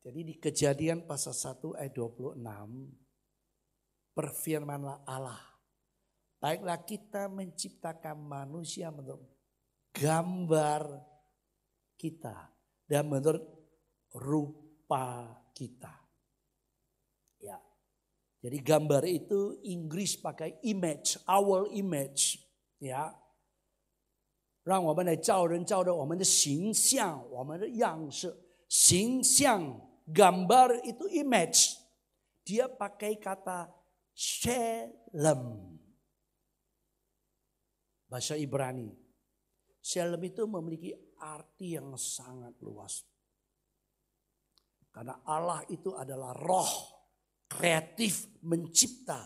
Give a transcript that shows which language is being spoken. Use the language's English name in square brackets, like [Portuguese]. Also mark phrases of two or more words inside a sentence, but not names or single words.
[Indonesian] Jadi di Kejadian pasal 1 ayat 26, berfirmanlah Allah, baiklah kita menciptakan manusia menurut gambar kita dan menurut rupa kita. Ya. Jadi gambar itu Inggris pakai image, [English] our image, [Indonesian] ya. [Chinese] 让我们来造人照着我们的形象，我们的样式，形象 [Indonesian] gambar itu image. Dia pakai kata shelem. Bahasa Ibrani. Shelem itu memiliki arti yang sangat luas. Karena Allah itu adalah roh kreatif mencipta.